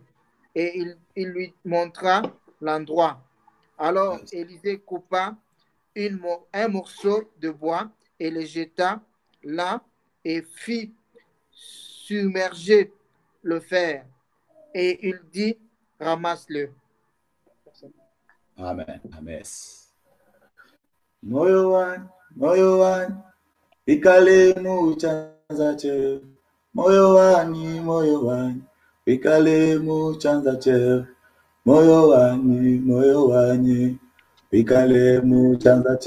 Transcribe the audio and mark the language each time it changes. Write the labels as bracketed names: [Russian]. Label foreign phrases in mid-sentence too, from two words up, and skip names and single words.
[French] Et il lui montra l'endroit. Alors Élisée coupa un morceau de bois et le jeta là et fit submerger le fer. Et il dit, ramasse-le. Amen. Amen. [Nyanja] Moyo wani, ikale mu chanza che. Moyo wani, ikale mu chanza che. Moyo wani, ikale mu chanza che.